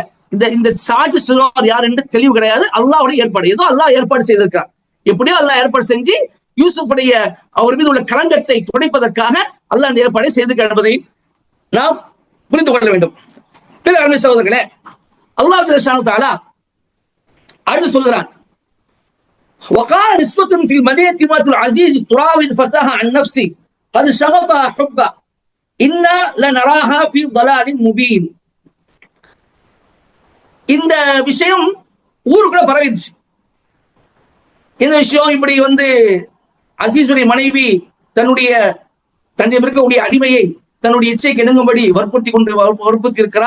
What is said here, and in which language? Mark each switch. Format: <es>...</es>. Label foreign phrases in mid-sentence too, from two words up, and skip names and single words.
<ta>இந்த சாட்சி சொல்லுவார் யார் என்று தெளிவு கிடையாது. அல்லாஹ்வுடைய ஏற்பாடு, ஏதோ அல்லாஹ் ஏற்பாடு செய்திருக்கார். எப்படியோ அல்லாஹ் ஏற்பாடு செஞ்சு யூசுஃபுடைய அவர் மீது உள்ள களங்கத்தை துடைப்பதற்காக அல்லாஹ் அந்த ஏற்பாடை செய்திருக்கார் என்பதை நாம் புரிந்து கொள்ள வேண்டும். அருமை சகோதரர்களே, அல்லாஹ்</ta> <ar>جل جلاله تعالى</ar> <ta>அடுத்து சொல்கிறான்,</ta> <ar>وقال نسوة في المدينة امرأة العزيز تراود فتاها عن نفسه قد شغفها حبا إنا لنراها في ضلال مبين.</ar> <ta>இந்த விஷயம் ஊருக்குள்ள பரவிடுச்சு. இந்த விஷயம் இப்படி அசீசுடைய மனைவி தன்னிடம் இருக்கக்கூடிய அடிமையை தன்னுடைய இச்சைக்கு இணங்கும்படி வற்புறுத்தி இருக்கிறா.</ta>